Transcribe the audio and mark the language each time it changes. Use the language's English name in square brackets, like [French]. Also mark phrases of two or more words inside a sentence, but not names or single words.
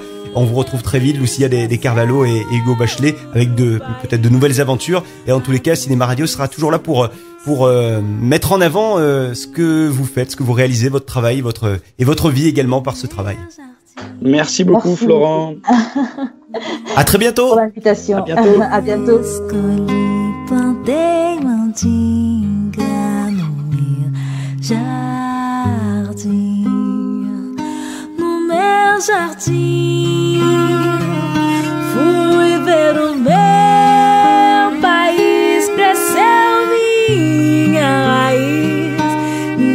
[French] On vous retrouve très vite, Lucia des Carvalho et Hugo Bachelet, avec peut-être de nouvelles aventures. Et en tous les cas, Cinéma Radio sera toujours là pour mettre en avant ce que vous faites, ce que vous réalisez, votre travail, votre vie également par ce travail. Merci beaucoup, Florent. À très bientôt. Pour l'invitation. À bientôt. À bientôt. [Portuguese] Plantei mandinga no meu jardim, fui ver o meu país, cresceu minha raiz, me